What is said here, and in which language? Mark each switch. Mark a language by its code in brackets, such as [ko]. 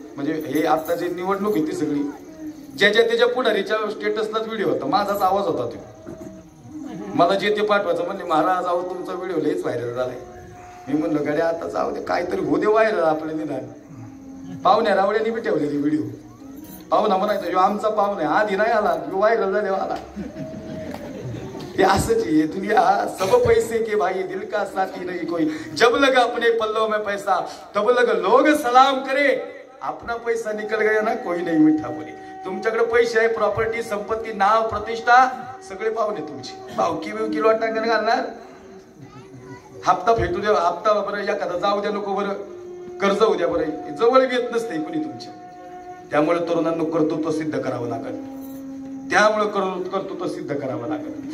[mr] म्हणजे हे आता जे निवडणूक होती सगळी, ज्याच्या त्याच्या पुढारीच्या स्टेटसलाच व्हिडिओ होता, माझाच आवाज होता तो. मला जे ते पाठवायचं म्हणजे महाराज आहो तुमचा व्हिडिओ लयच व्हायरल झालाय. मी म्हणलं गड्या आता जाऊ दे काहीतरी होऊ दे व्हायरल आपलं निदान. पाहुण्या रावड्याने बी ठेवलेली व्हिडिओ, पाहुणा म्हणायचं जो आमचा पाहुणा आहे, आधी नाही आला व्हायरल झाले आला. [hi] ये असच ये दुनिया सब पैसे के भाई, दिल का साथी नहीं कोई. जब लगा अपने पल्लों में पैसा तब लगा लोग सलाम करे. अपना पैसा निकल गया ना कोई नहीं मिठा बोली. [mr] तुमच्याकडे पैसे आहे, प्रॉपर्टी, संपत्ती, नाव, प्रतिष्ठा, सगळे पाहुणे तुमची. भावकी बिवकी लोटांगण घालणार, हप्ता फेटू द्या, हप्ता बरं एखादा जाऊ द्या नको, बरं कर्ज होऊ द्या, बरं जवळ येत नसते कोणी तुमच्या. त्यामुळे तरुणांना कर्तृत्व सिद्ध करावं लागेल. त्यामुळे कर्तृत्व सिद्ध करावं लागेल.